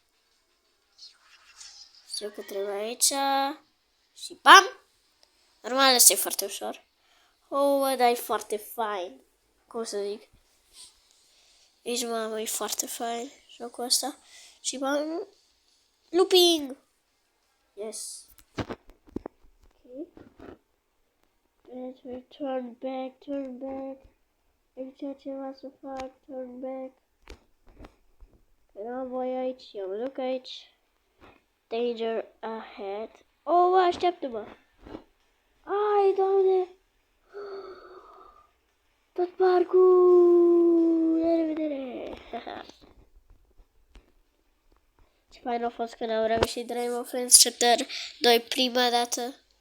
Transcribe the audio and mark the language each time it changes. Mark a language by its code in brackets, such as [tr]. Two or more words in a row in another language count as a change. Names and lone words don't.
[ro] Știu că trebuie aici. Și bam! Normal, asta e foarte ușor. Oh, dar e foarte fain. Cum să zic? Ești, mamă, e foarte fain jocul ăsta. Și bam! [en] Looping! Yes. Okay. Turn back. [ro] Aici ceva să fac, [en] turn back. [ro] Că voi aici, eu mă duc aici. [en] Danger ahead. [ro] Oh, așteaptă-mă! Ai, Doamne! Tot parcul! La revedere! Ce fain a fost când am reușit Dream of Friends Chapter 2 prima dată.